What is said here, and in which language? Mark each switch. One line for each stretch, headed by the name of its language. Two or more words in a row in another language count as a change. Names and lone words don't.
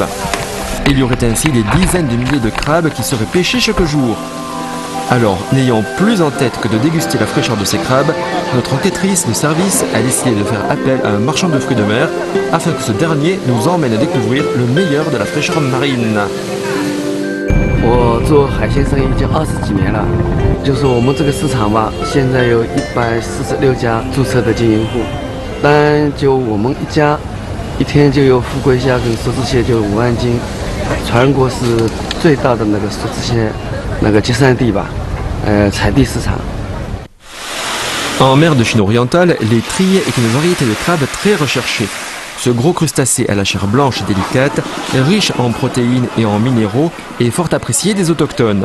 French: Il y aurait ainsi des dizaines de milliers de crabes qui seraient pêchés chaque jour. Alors, n'ayant plus en tête que de déguster la fraîcheur de ces crabes, notre enquêtrice de service a décidé de faire appel à un marchand de fruits de mer afin que ce dernier nous emmène à découvrir le meilleur de la fraîcheur marine.
Chinese: 我做海鲜生意已经20几年了，就是我们这个市场吧，现在有146家注册的经营户，但就我们一家，一天就有富贵虾跟梭子蟹就5万斤，全国是最大的那个梭子蟹那个集散地吧。采地市场。
French: En mer de Chine orientale, les trilles est une variété de crabe très recherchée. Ce gros crustacé à la chair blanche et délicate, riche en protéines et en minéraux, est fort apprécié des autochtones.